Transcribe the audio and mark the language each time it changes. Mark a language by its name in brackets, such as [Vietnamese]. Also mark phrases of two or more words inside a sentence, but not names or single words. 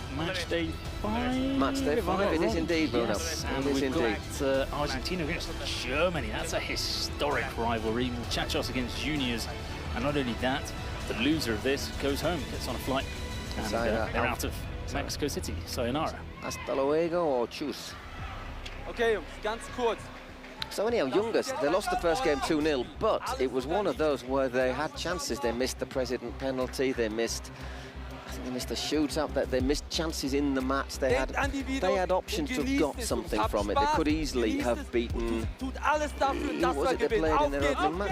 [English] Match day 5. Match day 5, it is indeed, Bruno. Yes, and we've got Argentina against Germany. That's a historic rivalry. Muchachos against juniors. And not only that, the loser of this goes home, gets on a flight, and they're out of Mexico City. Sayonara. [Spanish] Hasta luego [English] or tschüss. [German] Okay, ganz kurz. [English] So anyhow, Youngers, they lost the first game 2-0, but it was one of those where they had chances. They missed the president penalty, I think they missed a shootout, they missed chances in the match. They had options to have got something from it. They could easily have beaten, who was it they played in their opening match?